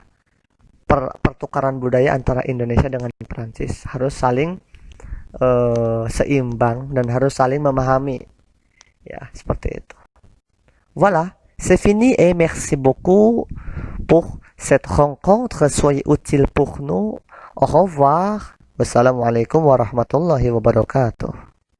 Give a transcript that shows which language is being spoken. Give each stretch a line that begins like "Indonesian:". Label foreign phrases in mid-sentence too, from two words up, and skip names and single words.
Indonesian: Pertukaran budaya antara Indonesia dengan Prancis harus saling seimbang dan harus saling memahami, ya, seperti itu.
French: Voilà, c'est fini et merci beaucoup pour cette rencontre. Soyez utile pour nous. Au revoir.
Arabic: والسلام عليكم ورحمة الله وبركاته.